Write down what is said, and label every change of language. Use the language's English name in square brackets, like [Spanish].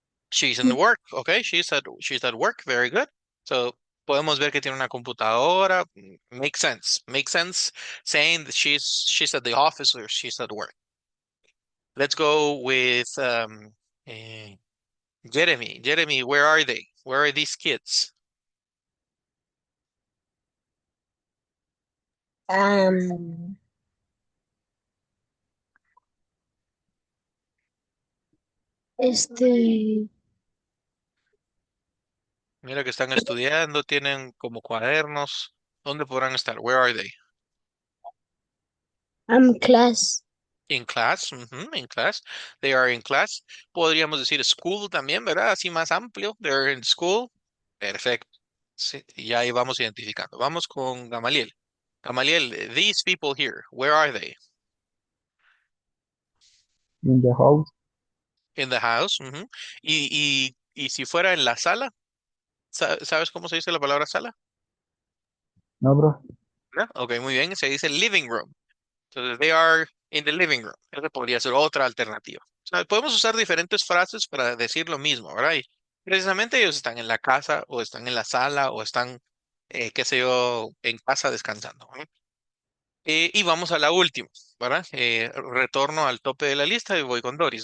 [English] She's in the work, okay, she's at work, very good. [Spanish] So, podemos ver que tiene una computadora. [English] Makes sense saying that she's at the office or she's at work. Let's go with eh, Jeremy. Jeremy, where are they? Where are these kids? [Spanish] Um, este, Mira que están estudiando, tienen como cuadernos. ¿Dónde podrán estar? [English] Where are they? Class. In class, ujú, in class. They are in class. [Spanish] Podríamos decir school también, ¿verdad? Así más amplio. [English] They're in school. [Spanish] Perfecto. Sí, y ahí vamos identificando. Vamos con Gamaliel. [English] Gamaliel, these people here, where are they? In the house. In the house. Ujú. [Spanish] Y si fuera en la sala, ¿sabes cómo se dice la palabra sala? No, bro. ¿No? Ok, muy bien. Se dice living room. [English] Entonces, they are in the living room. [Spanish] Esa podría ser otra alternativa. O sea, podemos usar diferentes frases para decir lo mismo, ¿verdad? Y precisamente ellos están en la casa o están en la sala o están, qué sé yo, en casa descansando, ¿no? Y vamos a la última, ¿verdad? Retorno al tope de la lista y voy con Doris.